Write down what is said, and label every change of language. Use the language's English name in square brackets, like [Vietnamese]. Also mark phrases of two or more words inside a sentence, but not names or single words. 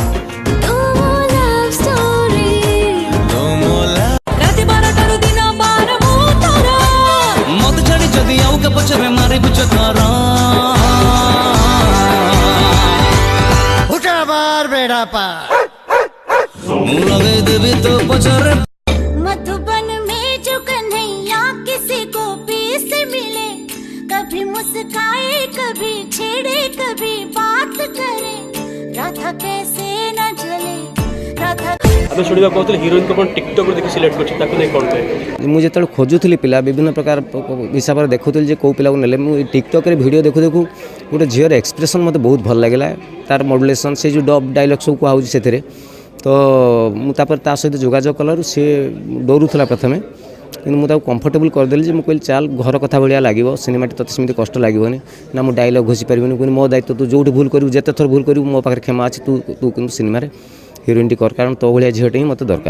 [Hindi] पछरे मारे बुझतारा उठा बार बेड़ा पार लगे देवी तो पछरे। मधुबन में जो कन्हैया किसी को भी से मिले, कभी मुस्काए कभी छेड़े कभी बात करे, राधा कैसे न जले राधा। [Odia] ଆମେ ଶୁଣିବାକୁ ପାଉଥିଲେ ହିରୋଇନକୁ ଆପଣ ଟିକଟକ୍ ଦେଖି ସିଲେକ୍ଟ କରିଛନ୍ତି, ତାକୁ ନେଇ କ'ଣ କହିବେ? ମୁଁ ଯେତେବେଳେ ଖୋଜୁଥିଲି ପିଲା ବିଭିନ୍ନ ପ୍ରକାର ହିସାବରେ ଦେଖୁଥିଲି ଯେ କେଉଁ ପିଲାକୁ ନେଲେ, ମୁଁ ଟିକଟକ୍ରେ ଭିଡ଼ିଓ ଦେଖୁ ଦେଖୁ ଗୋଟେ ଝିଅର ଏକ୍ସପ୍ରେସନ୍ ମୋତେ ବହୁତ ଭଲ ଲାଗିଲା, ତାର ମଡୁଲେସନ୍, ସେ ଯେଉଁ [English] dub dialogue [Odia] ସବୁ କୁହାହେଉଛି ସେଥିରେ। ତ ମୁଁ ତାପରେ ତା ସହିତ ଯୋଗାଯୋଗ କଲାରୁ ସେ ଡରୁଥିଲା ପ୍ରଥମେ, କିନ୍ତୁ ମୁଁ ତାକୁ କମ୍ଫର୍ଟେବୁଲ୍ କରିଦେଲି ଯେ ମୁଁ କହିଲି ଚାଲ ଘର କଥା ଭଳିଆ ଲାଗିବ, ସିନେମାଟି ତୋତେ ସେମିତି କଷ୍ଟ ଲାଗିବନି ନା, ମୁଁ ଡାଇଲଗ୍ ଘୋଷି ପାରିବିନି, କିନ୍ତୁ ମୋ ଦାୟିତ୍ୱ, ତୁ ଯେଉଁଠି ଭୁଲ କରିବୁ, ଯେତେ ଥର ଭୁଲ କରିବୁ ମୋ ପାଖରେ କ୍ଷମା ଅଛି, ତୁ କିନ୍ତୁ ସିନେମାରେ ହିରୋଇନଟି କର, କାରଣ ତୋ ଭଳିଆ ଝିଅଟି ହିଁ ମୋତେ ଦରକାର।